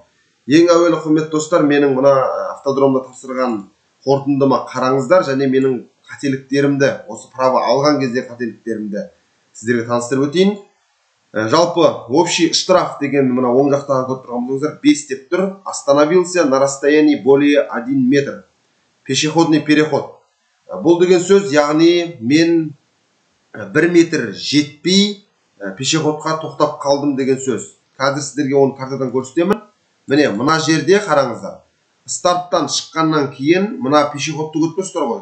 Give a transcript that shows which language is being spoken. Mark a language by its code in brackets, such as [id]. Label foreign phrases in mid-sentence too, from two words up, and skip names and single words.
[kk] Ең әуелі, құрметті достар, менің мына автодромда тапсырған қорытындыма қараңыздар, және менің қателіктерімді, осы права алған кезде қателіктерімді сіздерге таныстырып өтейін. Жалпы [ru] общий штраф [kk] деген мына оң жақтағы көріп тұрғаныңыздар 5 деп тұр. [ru] Остановился на расстоянии более 1 метр. Пешеходный переход. [kk] Бұл деген сөз, яғни мен 1 метр жетпей пешеходқа тоқтап қалдым деген сөз. Қазір сіздерге оны картадан көрсетемін. Міне, мына жерде қараңыздар. Старттан шыққаннан кейін мына пешеходты көріп тұрсыздар ғой.